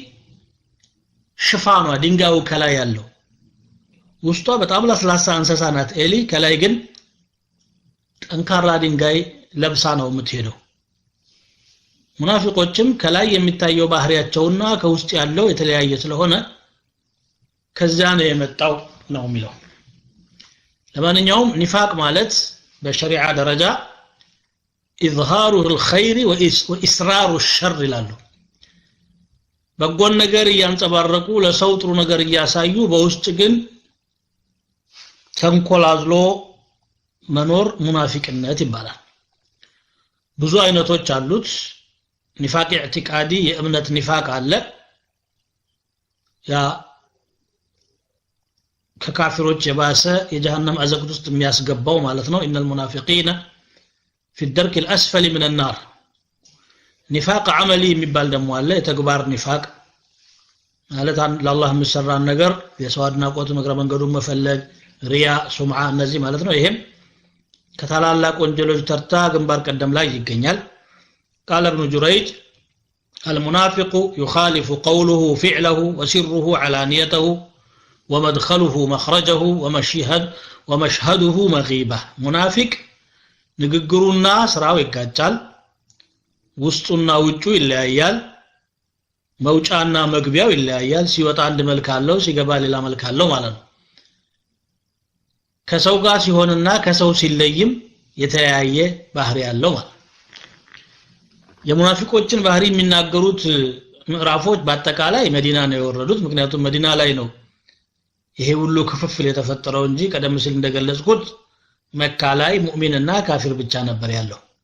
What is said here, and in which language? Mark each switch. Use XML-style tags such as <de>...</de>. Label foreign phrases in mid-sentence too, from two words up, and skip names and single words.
<am>ሽፋኗ ድንጋዩ ከላይ ያለው ውስጧ በጣም ለስላሳ እንስሳ ናት ኤሊ ከላይ ግን ጠንካራ ድንጋይ ለብሳ ነው የምትሄደው ሙናፊቆችም ከላይ የሚታየው ባህሪያቸውና ከውስጥ ያለው የተለያየ ስለሆነ ከዛ ነው የመጣው ነው የሚለው ለማንኛውም ኒፋቅ ማለት በሸሪዓ ደረጃ</am> <ar>إظهار الخير وإسرار الشر</ar> <am>ይላሉ በጎን ነገር ያንጸባረቁ ለሰው ጥሩ ነገር ያሳዩ በውስጥ ግን ተንኮላዝሎ መኖር ሙናፊቅነት ይባላል ብዙ አይነቶች አሉት</am> <ar>نفاق اعتقادي</ar> <am>የእምነት ኒፋቅ አለ ያ ከካፊሮች የባሰ የጀሃነም አዘቅት ውስጥ የሚያስገባው ማለት ነው ኢነል</am> <ar>المنافقين في الدرك الأسفل من النار نفاق عملي</ar> <am>የሚባል ደግሞ አለ የተግባር ኒፋቅ ማለት ለአላህ የሚሰራን ነገር የሰዋድና ቆት መግረ መንገዱን መፈለግ</am> <ar>رياء سمعة</ar> <am>እነዚህ ማለት ነው ይሄም ከታላላቅ ወንጀሎች ተርታ ግንባር ቀደም ላይ ይገኛል</am> <ar>قال ابن جريج المنافق يخالف قوله فعله وسره علانيته ومدخله مخرجه ومشهده مغيبة منافق</ar> <am>ንግግሩና ስራው ይጋጫል ውስጡና ውጩ ይለያያል መውጫና መግቢያው ይለያያል ሲወጣ አንድ መልክ አለው ሲገባ ሌላ መልክ አለው ማለት ነው ከሰው ጋር ሲሆንና ከሰው ሲለይም የተለያየ ባህሪ ያለው ማለት የሙናፊቆችን ባህሪ የሚናገሩት ምዕራፎች በአጠቃላይ መዲና ነው የወረዱት ምክንያቱም መዲና ላይ ነው ይሄ ሁሉ ክፍፍል የተፈጠረው እንጂ ቀደም ሲል እንደገለጽኩት መካ ላይ ሙእሚንና ካፊር ብቻ ነበር ያለው</am>